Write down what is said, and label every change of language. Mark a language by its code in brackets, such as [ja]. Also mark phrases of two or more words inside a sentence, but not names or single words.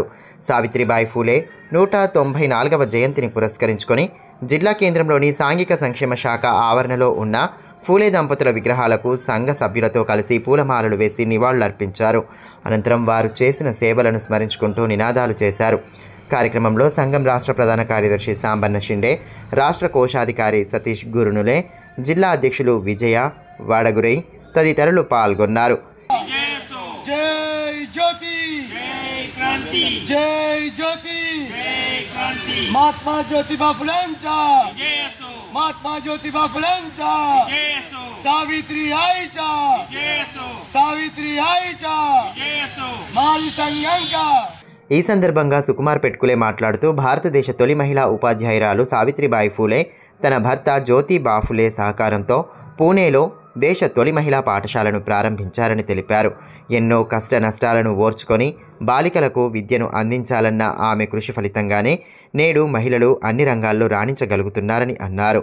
[te] సావిత్రిబాయి ఫూలే 194వ జయంతిని పురస్కరించుకొని జిల్లా కేంద్రంలోని సాంఘిక సంక్షేమ శాఖ ఆవరణలో ఉన్న ఫూలే దంపతుల విగ్రహాలకు సంఘ సభ్యులతో కలిసి పూలమాలలు వేసి నివాళులర్పించారు. అనంతరం వారు చేసిన సేవలను స్మరించుకుంటూ నినాదాలు చేశారు. కార్యక్రమంలో సంఘం రాష్ట్ర ప్రధాన కార్యదర్శి సాంబన్న షిండే, రాష్ట్ర కోశాధికారి సతీష్ గురునులే, జిల్లా అధ్యక్షులు విజయ వాడగురై తదితరులు పాల్గొన్నారు. [mr] महात्मा ज्योतिबा फुलेंचा महात्मा ज्योतिबा फुलेंचा सावित्री आईचा सावित्री आईचा माली संघंका. [te] ఈ సందర్భంగా సుకుమార్ పెట్కులే మాట్లాడుతూ భారతదేశ తొలి మహిళా ఉపాధ్యాయురాలు సావిత్రిబాయి ఫూలే తన భర్త జ్యోతి బాఫులే సహకారంతో పూణేలో దేశ తొలి మహిళా పాఠశాలను ప్రారంభించారని తెలిపారు. ఎన్నో కష్ట నష్టాలను ఓర్చుకొని బాలికలకు విద్యను అందించాలన్న ఆమె కృషి ఫలితంగానే నేడు మహిళలు అన్ని రంగాల్లో రాణించగలుగుతున్నారని అన్నారు.